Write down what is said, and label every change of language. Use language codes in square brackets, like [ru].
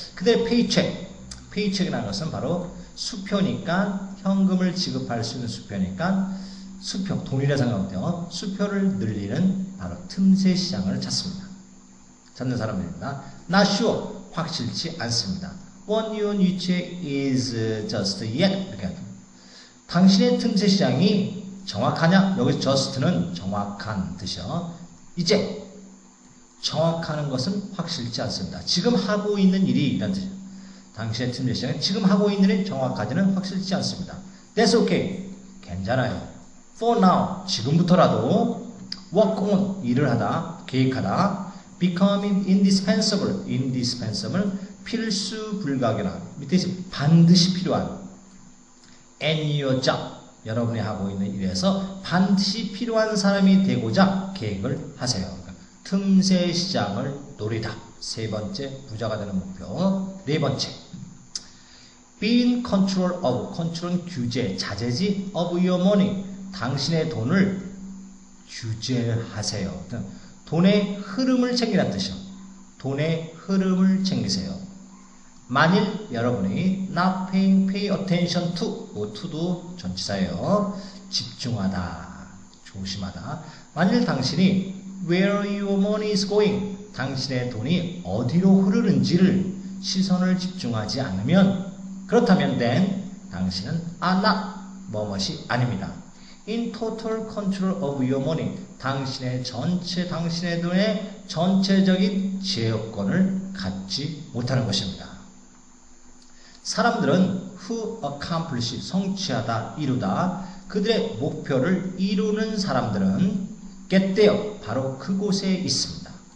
[ko] 그들의 paycheck이라는 것은 바로 수표니까 현금을 지급할 수 있는 수표니까 수표, 돈이라 생각하면 수표를 늘리는 바로 틈새 시장을 찾는 사람들입니다. [en] Not sure, [ko] 확실치 않습니다. [en] What your niche is just yet. [ko] 이렇게 당신의 틈새 시장이 정확하냐? 여기 just는 정확한 뜻이요. 이제 정확하는 것은 확실치 않습니다. 지금 하고 있는 일이 이란 뜻이에요. 당신의 틈새 시장은 지금 하고 있는 일이 정확하지는 확실치 않습니다. [en] That's okay. [ko] 괜찮아요. [en] For now, [ko] 지금부터라도 [en] work on, [ko] 일을 하다, 계획하다, [en] becoming indispensable, [ko] 필수 불가결한, 밑에 반드시 필요한, [en] and your job, [ko] 여러분이 하고 있는 일에서 반드시 필요한 사람이 되고자 계획을 하세요. 그러니까 틈새 시장을 노리다. 세 번째, 부자가 되는 목표. 네 번째, [en] be in control of, [ko] control은 규제, 자제지, [en] of your money, [ko] 당신의 돈을 규제하세요. 돈의 흐름을 챙기라는 뜻이요. 돈의 흐름을 챙기세요. 만일 여러분이 [en] not paying, pay attention to, [ko] to도 전치사예요. 집중하다, 조심하다. 만일 당신이 [en] where your money is going, [ko] 당신의 돈이 어디로 흐르는지를 시선을 집중하지 않으면, 그렇다면 then 당신은 [en] are not, [ko] 뭐뭇이 아닙니다. [en] in total control of your money, [ko] 당신의 돈의 전체적인 제어권을 갖지 못하는 것입니다. 사람들은 [en] who accomplish, [ko] 성취하다, 이루다, 그들의 목표를 이루는 사람들은 [en] get there, [ko] 바로 그곳에 있습니다.